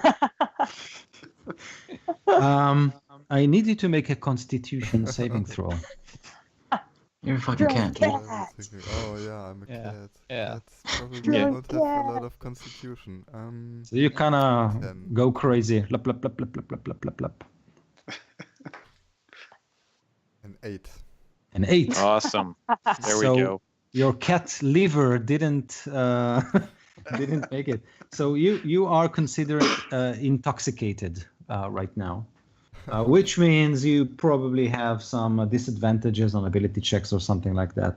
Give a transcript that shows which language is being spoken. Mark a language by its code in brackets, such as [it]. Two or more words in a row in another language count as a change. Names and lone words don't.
[en] I need you to make a Constitution saving throw. You're a fucking cat. I'm thinking, oh yeah, I'm a cat. Yeah. Cats probably don't have a lot of constitution. So you kind of 10. go crazy. Lap, lap, lap, lap, lap, lap, lap, lap, lap. An 8. An 8. Awesome. There we So go. your cat liver didn't make it. So you are considered intoxicated right now. Which means you probably have some disadvantages on ability checks or something like that.